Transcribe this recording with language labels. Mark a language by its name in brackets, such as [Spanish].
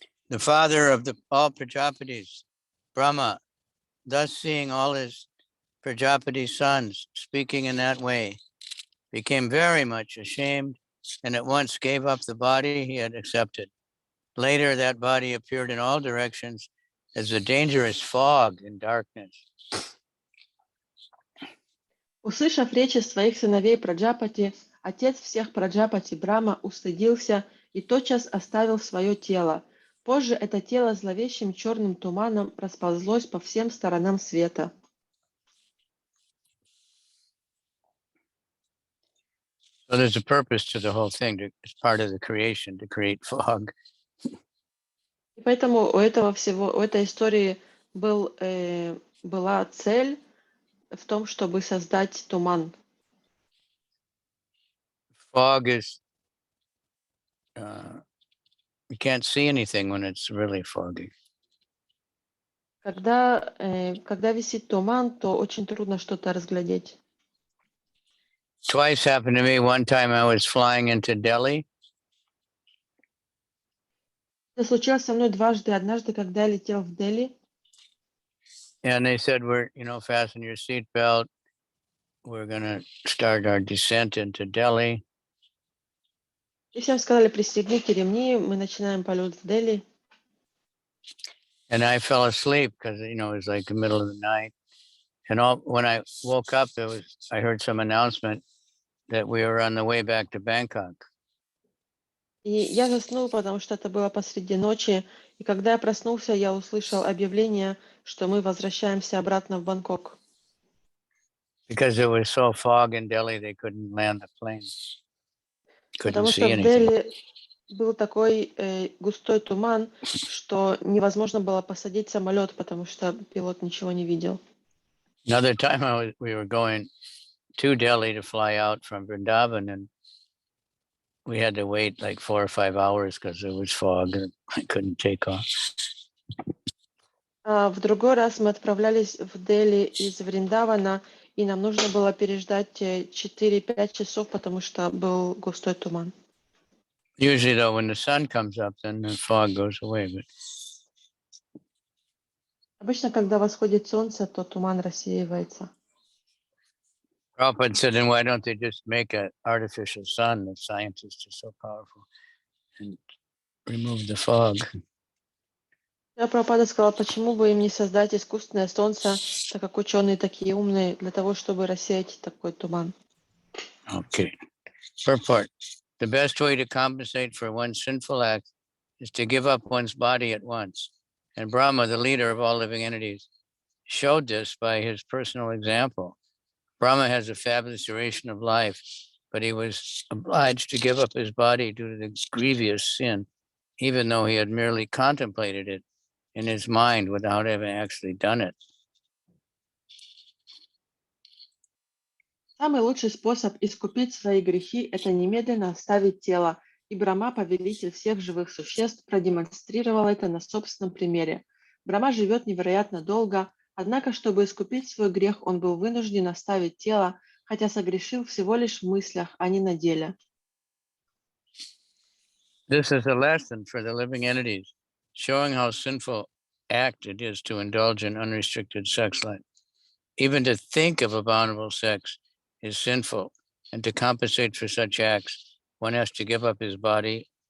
[English] The father of all Prajapatis, Brahma, thus seeing all his Prajapati sons speaking in that way, became very much ashamed and at once gave up the body he had accepted. Later, that body appeared in all directions as a dangerous fog in darkness. [Russian] Услышав речи своих сыновей Праджапати, отец всех Праджапати Брахма устыдился и тотчас оставил свое тело. Позже это тело зловещим черным туманом расползлось по всем сторонам света. [English] So there's a purpose to the whole thing. It's part of the creation to create fog. [Russian] И поэтому у этой истории была цель в том, чтобы создать туман. [English] Fog is, you can't see anything when it's really foggy. [Russian] Когда висит туман, то очень трудно что-то разглядеть. [English] Twice happened to me. One time I was flying into Delhi. [Russian] Это случилось со мной дважды. Однажды, когда я летел в Дели, [English] And they said, fasten your seatbelt. We're going to start our descent into Delhi. [Russian] и всем сказали, пристегните ремни, мы начинаем полет в Дели. [English] And I fell asleep because, it was like the middle of the night. And when I woke up, I heard some announcement that we were on the way back to Bangkok. [Russian] И я заснул, потому что это было посреди ночи. И когда я проснулся, я услышал объявление, что мы возвращаемся обратно в Бангкок. [English] Because there was so fog in Delhi, they couldn't land the plane. Couldn't [Russian] Потому [English] see [Russian] что в [English] anything. [Russian] Дели был такой густой туман, что невозможно было посадить самолет, потому что пилот ничего не видел. [English] Another time we were going to Delhi to fly out from Vrindavan, and we had to wait like 4 or 5 hours because there was fog and I couldn't take off. [Russian] В другой раз мы отправлялись в Дели из Вриндавана, и нам нужно было переждать 4-5 часов, потому что был густой туман. [English] Usually, though, when the sun comes up, then the fog goes away. But [Russian] Обычно, когда восходит солнце, то туман рассеивается. [English] Prabhupada said, then why don't they just make an artificial sun? The scientists are so powerful, and remove the fog. [Russian] Прабхупада сказал, почему бы им не создать искусственное солнце, так как ученые такие умные, для того, чтобы рассеять такой туман. [English] Okay. Purport. The best way to compensate for one's sinful act is to give up one's body at once. And Brahma, the leader of all living entities, showed this by his personal example. Brahma has a fabulous duration of life, but he was obliged to give up his body due to the grievous sin, even though he had merely contemplated it in his mind without having actually done it. [Russian] Самый лучший способ искупить свои грехи – это немедленно оставить тело, и Брахма, повелитель всех живых существ, продемонстрировал это на собственном примере. Брахма живет невероятно долго, однако, чтобы искупить свой грех, он был вынужден оставить тело, хотя согрешил всего лишь в мыслях, а не на деле. [English] This is a lesson for the living entities, showing how sinful act it is to indulge in unrestricted sex life. Even to think of abominable sex is sinful, and to compensate for such acts, one has to give up his body.